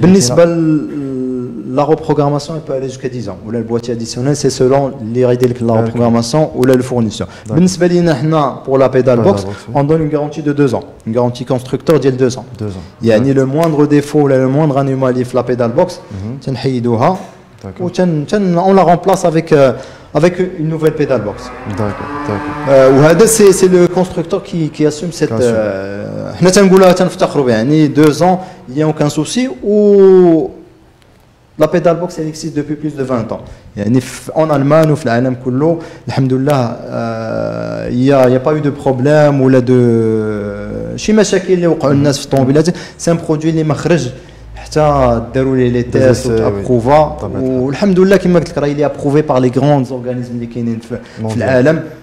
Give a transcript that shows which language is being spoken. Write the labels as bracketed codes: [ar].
[ar] بالنسبه لا ريبروغراماسيون [fr] peut aller jusqu'à 10 ans [ar] ولا البواتي اديسيونيل سي سولون اللي غيدير لك لا ريبروغراماسيون ولا لو فورنيسور. بالنسبه لينا حنا بور لا بيدال بوكس اون دون اون غارونتي دو 2 ans اون غارونتي كونستركتور ديال 2 ans يعني لو موندر ديفو ولا لو موندر انومالي في لا بيدال بوكس تنحيدوها و [fr] on la remplace avec une nouvelle pédale box. وهذا سي لو كونستركتور كي اسوم سيت [ar] حنا تنقولها تنفتخروا بها يعني [fr] 2 ans il y a aucun souci ou la pédale box elle existe depuis plus de 20 ans. [ar] يعني en Allemagne وفي العالم كله الحمد لله [fr] il y a pas eu de problème [ar] ولا de شي مشاكل اللي وقعوا الناس في الطوموبيلات. سي ان برودوي اللي ما خرج حتى داروا لي تيست ابروفا والحمد لله كما قلت لك راه لي ابروفي بار لي غروند اورغانيزم اللي كاينين في العالم